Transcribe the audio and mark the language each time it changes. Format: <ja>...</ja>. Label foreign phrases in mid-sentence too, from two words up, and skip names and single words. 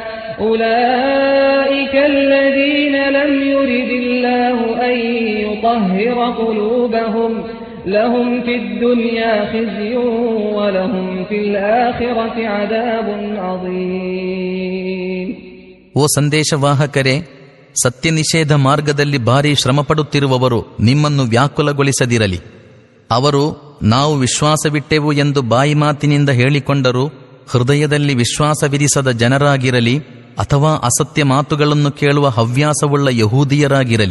<ar>أولئك الذين لم يرد الله أن يطهر قلوبهم لهم في الدنيا خزي ولهم في الآخرة عذاب عظيم.</ar> <kn>ಓ ಸಂದೇಶವಾಹಕರೇ, ಸತ್ಯನಿಷೇಧ ಮಾರ್ಗದಲ್ಲಿ ಭಾರೀ ಶ್ರಮಪಡುತ್ತಿರುವವರು ನಿಮ್ಮನ್ನು ವ್ಯಾಕುಲಗೊಳಿಸದಿರಲಿ. ಅವರು ನಾವು ವಿಶ್ವಾಸವಿಟ್ಟೆವು ಎಂದು ಬಾಯಿ ಮಾತಿನಿಂದ ಹೇಳಿಕೊಂಡರೂ ಹೃದಯದಲ್ಲಿ ವಿಶ್ವಾಸವಿರಿಸದ ಜನರಾಗಿರಲಿ ಅಥವಾ ಅಸತ್ಯ ಮಾತುಗಳನ್ನು ಕೇಳುವ ಹವ್ಯಾಸವುಳ್ಳ ಯಹೂದಿಯರಾಗಿರಲಿ.</kn>